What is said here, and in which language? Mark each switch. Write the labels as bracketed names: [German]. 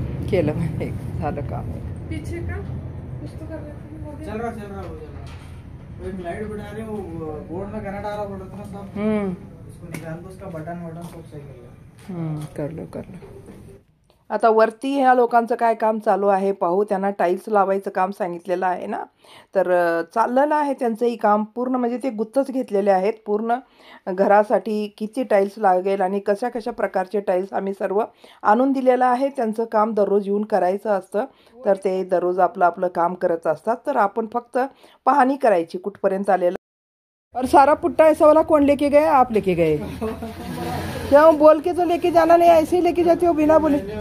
[Marathi] केलं एक झालं काम। [Hindi] पीछे का कुछ तो कर रहे थे। चल रहा हो जा रहा। एक लाइट बना रहे हो, बोर्ड में करंट आ रहा पड़ता ना सब। इसको निकाल दो, उसका बटन सब सही कर लो। कर लो। [Marathi] आता वरती ह्या लोकांचं काय काम चालू आहे पाहू. त्यांना टाईल्स लावायचं काम सांगितलेलं आहे ना, तर चाललेलं आहे त्यांचंही काम पूर्ण. म्हणजे ते गुत्तच घेतलेले आहेत पूर्ण घरासाठी. किती टाईल्स लागेल आणि कशा कशा प्रकारचे टाईल्स आम्ही सर्व आणून दिलेलं आहे. त्यांचं काम दररोज येऊन करायचं असतं, तर ते दररोज आपलं आपलं काम करत असतात. तर आपण फक्त पाहणी करायची कुठपर्यंत आलेलं। [Hindi] और सारा पुट्टा ऐसा वाला कौन लेके गए? आप लेके गए? क्यों बोल के तो लेके जाना नहीं, ऐसे ही लेके जाते हो बिना बोले?